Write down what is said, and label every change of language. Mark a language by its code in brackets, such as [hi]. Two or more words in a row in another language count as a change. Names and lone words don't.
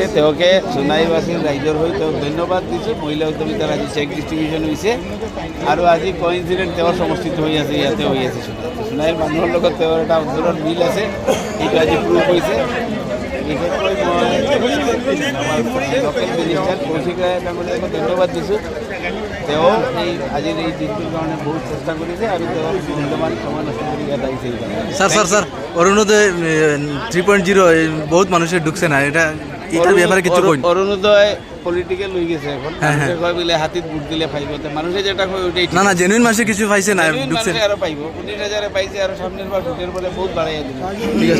[as] তেওঁকে সোণাইবাসীৰ ৰাইজৰ হৈ তেওঁক ধন্যবাদ দিছোঁ। মহিলা উদ্যমিতাৰ আজি [en] cheque distribution [as] হৈছে, আৰু আজি কইনচিডেণ্ট তেওঁৰ সমষ্টিত হৈ আছে, ইয়াতে হৈ আছে সোণাইৰ মানুহৰ লগত তেওঁৰ এটা অন্তৰৰ মিল আছে, এইটো আজি প্ৰুভ হৈছে। বিশেষকৈ মই আমাৰ [en] local minister [as] কৌশিক ৰায় ডাঙৰীয়াক ধন্যবাদ দিছোঁ। তেওঁ এই আজিৰ এই দিনটোৰ কাৰণে বহুত চেষ্টা কৰিছে, আৰু তেওঁ মূল্যৱান সময় নষ্ট কৰি ইয়াত আহিছে। [bn] স্যার অরুণোদয় 3.0 বহুত মানুষের ঢুকছে না, এটার ব্যাপারে কিছু কই? অরুণোদয় পলিটিক্যাল হয়ে গেছে এখন, মানুষের কয় বলে হাতিত বুট দিলে পাইব, মানুষে যেটা কয় ওইটাই না জেনুইন মানুষে কিছু পাইছে না, ঢুকছে আরো পাইব। 19,000 পাইছে, আর সামনের বার ভোটের পরে বহুত বাড়াইয়া দিবে।